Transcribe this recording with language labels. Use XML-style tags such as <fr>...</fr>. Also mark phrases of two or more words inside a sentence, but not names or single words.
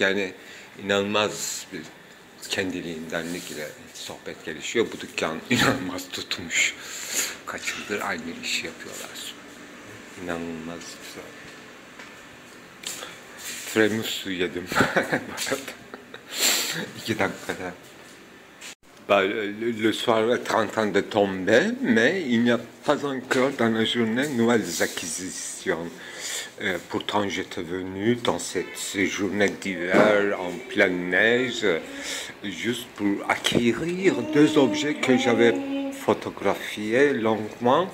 <tr>Yani inanılmaz bir kendiliğindenlik ile sohbet gelişiyor. Bu dükkan inanılmaz tutmuş. Kaç yıldır aynı işi yapıyorlar. İnanılmaz güzel. Tiramisu yedim. 2 dakikada.</tr> <fr>Le soir est en train de tomber, mais il n'y a pas encore dans la journée nouvelles acquisitions. Pourtant, j'étais venu dans cette journée d'hiver en pleine neige, juste pour acquérir 2 objets que j'avais photographiés longuement.</fr>